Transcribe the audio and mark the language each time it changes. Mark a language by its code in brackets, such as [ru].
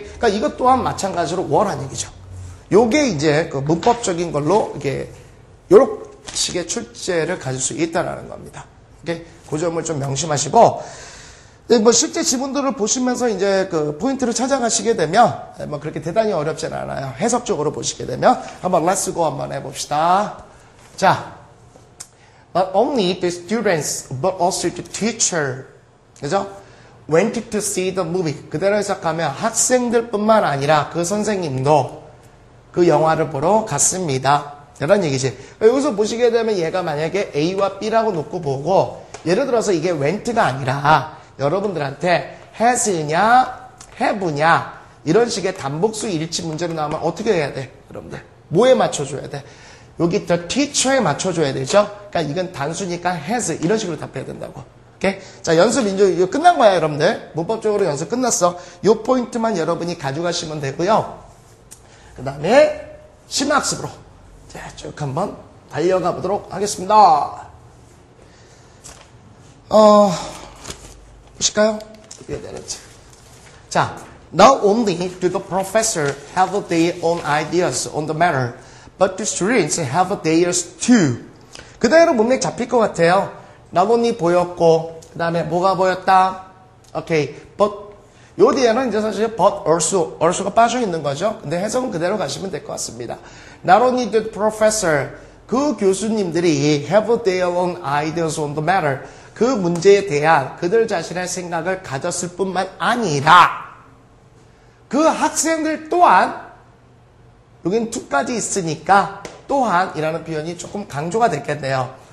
[ko] 그러니까 이것 또한 마찬가지로 were란 얘기죠. 요게 이제 그 문법적인 걸로 이게 요런 식의 출제를 가질 수 있다는 겁니다. 오케이? 그 점을 좀 명심하시고 뭐 실제 지문들을 보시면서 이제 그 포인트를 찾아가시게 되면 뭐 그렇게 대단히 어렵진 않아요. 해석적으로 보시게 되면 한번 [en] Let's go [ko] 한번 해봅시다. [en] 자, not only the students but also the teacher, 그죠? Went to see the movie. [ko] 그대로 해석하면 학생들뿐만 아니라 그 선생님도 그 영화를 보러 갔습니다. 이런 얘기지. 여기서 보시게 되면 얘가 만약에 A와 B라고 놓고 보고 예를 들어서 이게 went가 아니라 여러분들한테 has냐 have냐 이런 식의 단복수 일치 문제로 나오면 어떻게 해야 돼? 여러분들 뭐에 맞춰줘야 돼? 여기 the teacher에 맞춰줘야 되죠? 그러니까 이건 단수니까 has 이런 식으로 답해야 된다고. 오케이? 자, 연습 이제 끝난 거야, 여러분들. 문법적으로 연습 끝났어. 요 포인트만 여러분이 가져가시면 되고요. 그 다음에 심학습으로 쭉 한번 달려가 보도록 하겠습니다. 보실까요? 어떻게 되는지. [en] 자, not only do the professor have their own ideas on the matter, but the students have theirs too. [ko] 그대로 문맥 잡힐 것 같아요. not only 보였고, 그 다음에 뭐가 보였다? 오케이, but 요 뒤에는 이제 사실 but also가 빠져 있는 거죠. 근데 해석은 그대로 가시면 될 것 같습니다. [en] Not only the professor, [ko] 그 교수님들이 [en] have their own ideas on the matter, [ko] 그 문제에 대한 그들 자신의 생각을 가졌을 뿐만 아니라 그 학생들 또한 여긴 to까지 있으니까 또한이라는 표현이 조금 강조가 됐겠네요.